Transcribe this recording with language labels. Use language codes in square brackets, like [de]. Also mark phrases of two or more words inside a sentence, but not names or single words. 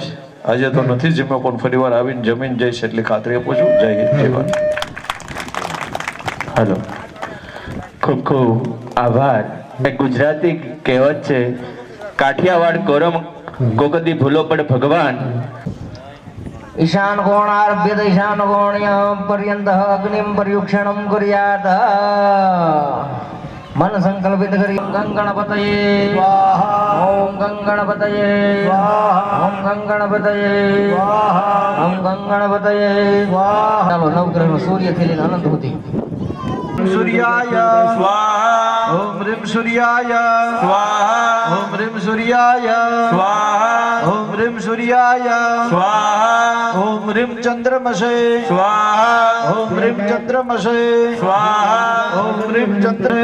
[gu] આજે તો નથી જમ્યો, પણ ફરીવાર આવીને જમીન જઈશ એટલી ખાતરી આપું છું. જય હિન્દ, જય ભારત. હેલો, ખૂબ ખૂબ આભાર. એક ગુજરાતી કહેવત છે, કાઠિયાવાડ કોરમ કોકદી ભૂલો પડે ભગવાન. [sa] ईशान कोणार्भ्यत ईशान कोण्य पर्यंत अग्निम पर्युक्षणम कुर्यात मन संकल्पित करी गंगणपतये स्वाहा ओम गंगणपतये स्वाहा ओम गंगणपतये स्वाहा ओम गंगणपतये स्वाहा. [gu] ચાલો નવગ્રહનો સૂર્ય થી લઈને અનંત સુધી [sa] सूर्याय स्वाहा ओम ह्रीं सूर्याय स्वाहा ॐ ह्रीं सूर्याय स्वाहा ॐ ह्रीं सूर्याय स्वाहा ॐ ह्रीं चन्द्रमसे स्वाहा ॐ ह्रीं चन्द्रमसे स्वाहा ॐ ह्रीं चन्द्रे